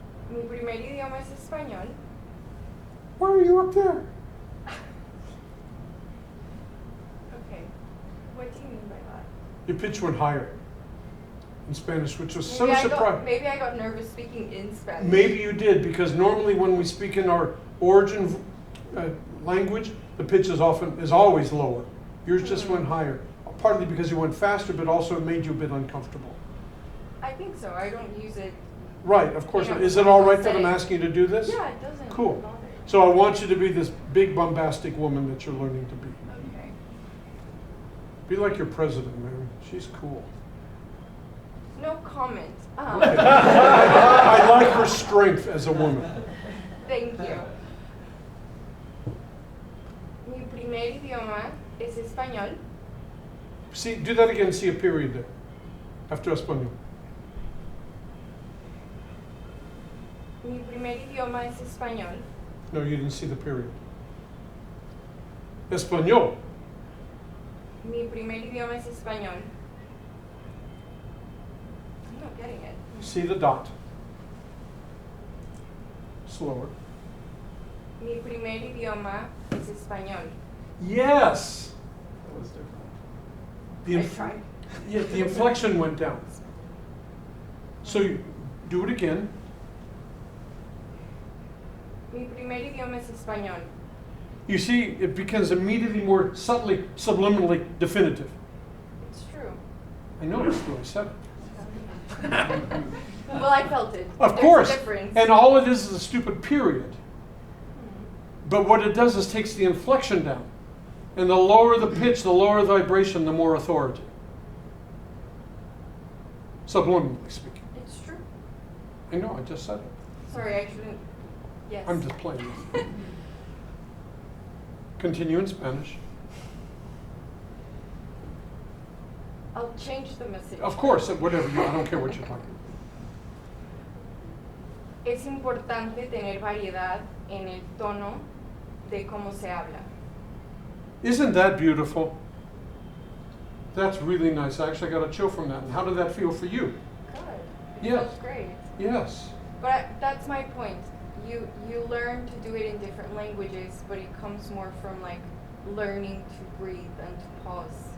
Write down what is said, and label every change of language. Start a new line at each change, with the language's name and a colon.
Spanish: Mi primer idioma es español.
English: Why are you up there? Okay, what do you mean by that? Your pitch went higher in Spanish, which was so Maybe I surprising. maybe I got nervous speaking in Spanish. Maybe you did, because normally when we speak in our origin language, the pitch is always lower. Yours just went higher, partly because you went faster, but also it made you a bit uncomfortable. I think so. I don't use it. Right, of course. Yeah, Is it all right that I'm setting. asking you to do this? Yeah, it doesn't Cool. bother. So I want you to be this big bombastic woman that you're learning to be. Okay. Be like your president, man. She's cool. No comment. I like her strength as a woman. Thank you.
Spanish: Mi primer idioma es español.
English: See, do that again. See a period there after español.
Spanish: Mi primer idioma es español.
English: No, you didn't see the period.
Spanish: Español. Mi primer idioma es español.
English: I'm not getting it. See the dot. Slower.
Spanish: Mi primer idioma es español.
English: Yes. That was different. The I inf- tried. Yeah, the inflection went down. So you do it again.
Spanish: Mi primer idioma es español.
English: You see, it becomes immediately more subtly, subliminally definitive. It's true. I noticed when I said it. Well, I felt it. Of There's course. a difference. And all it is a stupid period. But what it does is takes the inflection down. And the lower the pitch, the lower the vibration, the more authority. Subliminally speaking. It's true. I know, I just said it. Sorry, I shouldn't. Yes. I'm just playing with you. Continue in Spanish. I'll change the message. Of course, whatever you, I don't care what you're talking.
Spanish: Es importante tener variedad en el tono de cómo se habla.
English: Isn't that beautiful? That's really nice. I actually got a chill from that. And how did that feel for you? Good. It Yes. feels great. Yes. But that's my point. You learn to do it in different languages, but it comes more from like learning to breathe and to pause.